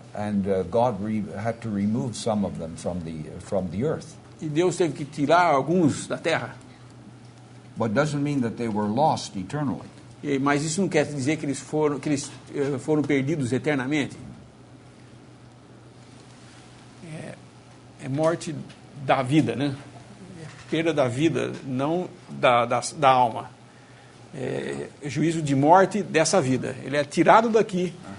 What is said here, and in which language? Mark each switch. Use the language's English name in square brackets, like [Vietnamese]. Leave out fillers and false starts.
[English] and God had to remove some of them from the earth. [Portuguese] E Deus teve que tirar alguns da terra. [English] But doesn't mean that they were lost eternally. [Portuguese] Mas isso não quer dizer que eles foram perdidos eternamente. É morte da vida, né? É perda da vida, não da alma. É juízo de morte dessa vida. Ele é tirado daqui.